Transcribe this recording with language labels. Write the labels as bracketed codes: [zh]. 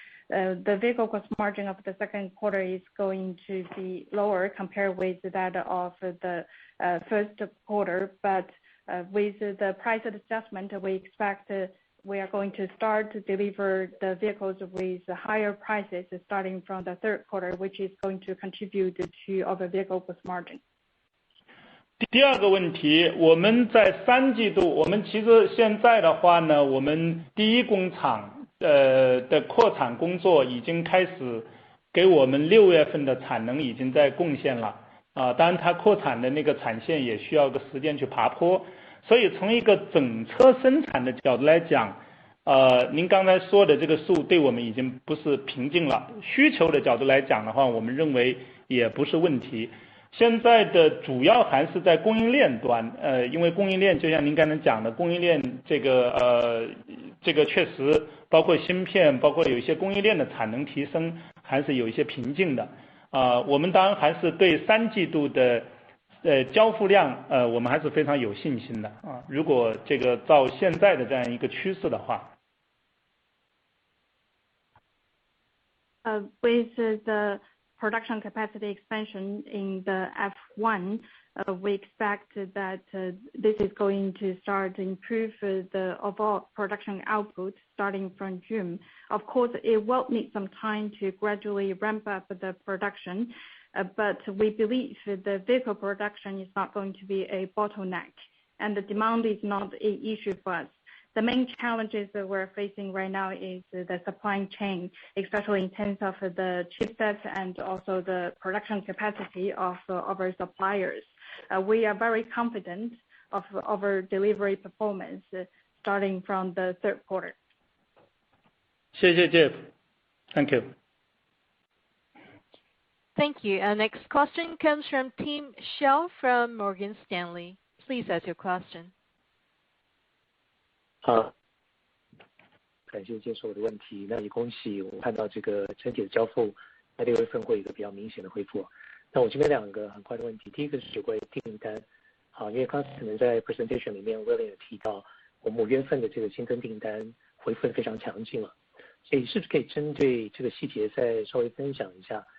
[en] The vehicle gross margin of the second quarter is going to be lower compared with that of the first quarter, but with the price adjustment, we expect we are going to start to deliver the vehicles with higher prices starting from the third quarter, which is going to contribute to our vehicle gross margin. [zh] 第二个问题，我们在三季度，我们其实现在的话呢，我们第一工厂的扩产工作已经开始，给我们6月份的产能已经在贡献了当然它扩产的那个产线也需要个时间去爬坡，所以从一个整车生产的角度来讲，您刚才说的这个数对我们已经不是瓶颈了，需求的角度来讲的话，我们认为也不是问题。现在的主要还是在供应链端，因为供应链就像您刚才讲的，供应链这个确实包括芯片，包括有一些供应链的产能提升还是有一些瓶颈的。我们当然还是对三季度的交付量，我们还是非常有信心的如果这个照现在的这样一个趋势的话。 [en] With the production capacity expansion in the F1, we expect that this is going to start to improve the overall production output starting from June. Of course, it will need some time to gradually ramp up the production, but we believe the vehicle production is not going to be a bottleneck, and the demand is not an issue for us. The main challenges that we're facing right now is the supply chain, especially in terms of the chipsets and also the production capacity of our suppliers. We are very confident of our delivery performance starting from the third quarter. [zh] 谢谢 Jeff. [en] Thank you. Thank you. Our next question comes from Tim Xiao from Morgan Stanley. Please ask your question. [zh] 感谢接受我的问题。那也恭喜我们看到这个整体的交付在6月份会有一个比较明显的恢复。那我这边两个很快的问题，第一个是有关于订单。因为刚才可能在 presentation 里面 William 也提到，我们5月份的这个新增订单恢复得非常强劲了，所以是不是可以针对这个细节再稍微分享一下？